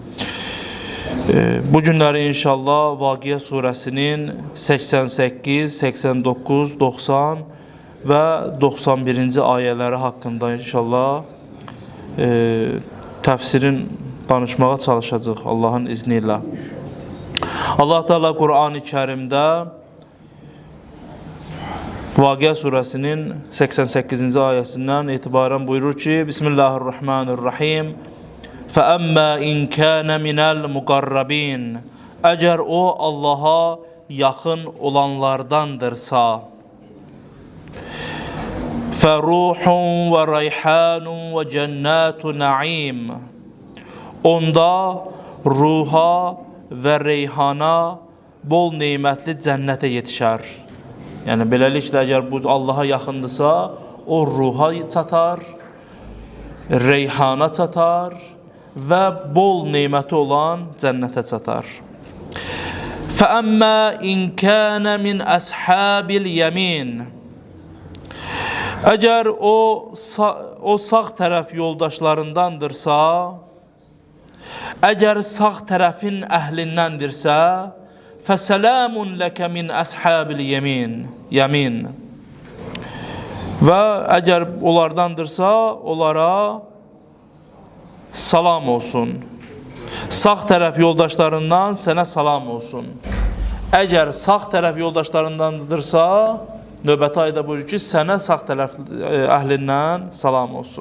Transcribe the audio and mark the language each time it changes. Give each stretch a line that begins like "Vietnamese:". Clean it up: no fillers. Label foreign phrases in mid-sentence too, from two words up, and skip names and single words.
Azerbaijani: Bu günləri inşallah Vaqiə surəsinin 88, 89, 90 və 91-ci ayələri haqqında inşallah təfsirin danışmağa çalışacaq Allahın izni ilə. Allah Teala Qur'an-ı Kərimdə Vaqiə surəsinin 88-ci ayəsindən etibarən buyurur ki, Bismillahirrahmanirrahim.
Arabic: فَأَمَّا إِنْ كَانَ مِنَ الْمُقَرَّبِينَ
Azerbaijani: Əgər o Allaha yaxın olanlardandırsa,
Arabic: فَرُوحٌ وَرَيْحَانٌ وَجَنَّاتُ نَعِيمٌ
Azerbaijani: Onda ruha və reyhana bol neymətli cənnətə yetişər. Yəni, beləliklə, əgər bu Allaha yaxındırsa, o ruha çatar, reyhana çatar və bol neyməti olan cənnətə çatar.
Arabic: فَأَمَّا إِنْ كَانَ مِنْ أَصْحَابِ الْيَمِينَ
Azerbaijani: Əgər o sağ tərəf yoldaşlarındandırsa, əgər sağ tərəfin əhlindəndirsə,
Arabic: فَسَلَامٌ لَكَ مِنْ أَصْحَابِ الْيَمِينَ
Azerbaijani: Və əgər onlardandırsa, onlara salam olsun. Sağ tərəf yoldaşlarından sənə salam olsun. Əgər sağ tərəf yoldaşlarındandırsa, növbəti ayda buyurur ki, sənə sağ tərəf əhlindən salam olsun.